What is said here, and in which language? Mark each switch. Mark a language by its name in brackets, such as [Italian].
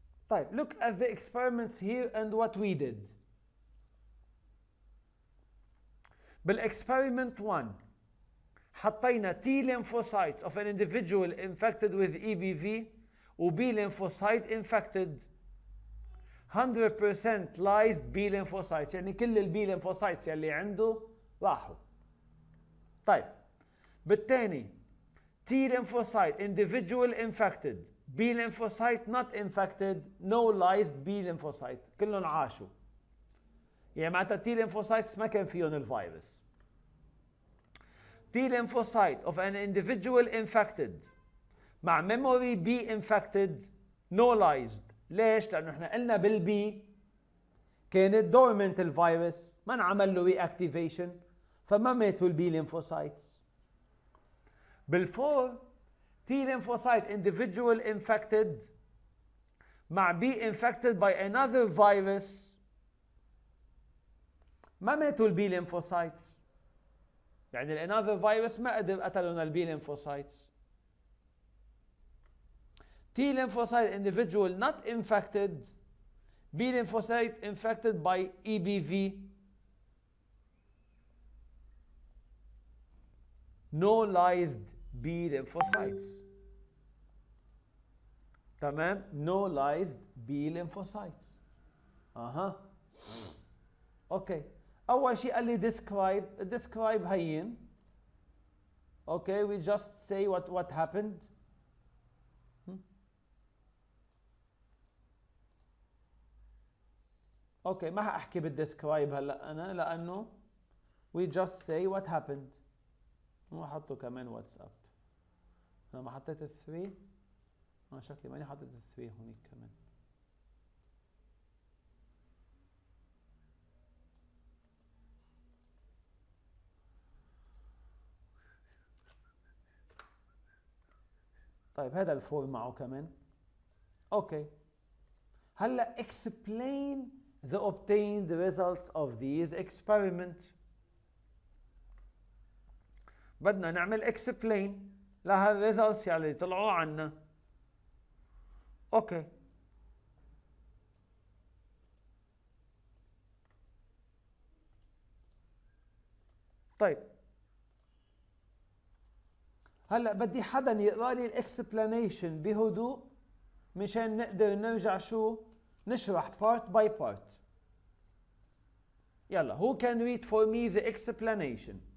[English] طيب, look at the experiments here and what we did. بالexperiment 1 حطينا T lymphocytes of an individual infected with EBV و B lymphocyte infected. [Arabic] 100% [English] lysed B lymphocytes، [Arabic] يعني كل ال B lymphocytes يلي عنده راحوا. [English] طيب, بالتاني T lymphocyte individual infected, B lymphocyte not infected, no lysed B lymphocyte، [Arabic] كلهم عاشوا. يعني معناتها T lymphocytes ما كان فيهم الفيروس. [English] T lymphocyte of an individual infected مع memory B infected no lysed. [Arabic] ليش؟ لأنه احنا قلنا بالبي كانت dormant الفيروس، ما انعمل له reactivation، فما ماتوا البي lymphocytes. [English] بالفور T lymphocyte individual infected مع B infected by another virus [Arabic] ما ماتوا البي ليمفوسايتس، يعني الانذر فيروس ما قدر قتلوا البي ليمفوسايتس. [English] T lymphocyte individual not infected, B lymphocyte infected by EBV, no lysed B lymphocytes. [Arabic] تمام؟ [English] no lysed B lymphocytes. [Arabic] اوكي. اول شيء قال لي describe هين. [English] Okay, we just say what happened. [Arabic] اوكي ما حاحكي بالديسكرايب هلا انا لانه [English] we just say what happened. [Arabic] وحطوا كمان واتساب. انا ما حطيت ال3. انا شكلي ماني حاطط ال3 هونيك كمان. طيب هذا الفور معه كمان. اوكي. [English] هلا explain the obtained results of these experiments. [Arabic] بدنا نعمل explain لهالresults يلي طلعوا عنا. اوكي. طيب هلا بدي حدا يقرا لي الاكسبلانيشن بهدوء مشان نقدر نرجع شو نشرح [English] part by part. يلا who can read for me the explanation?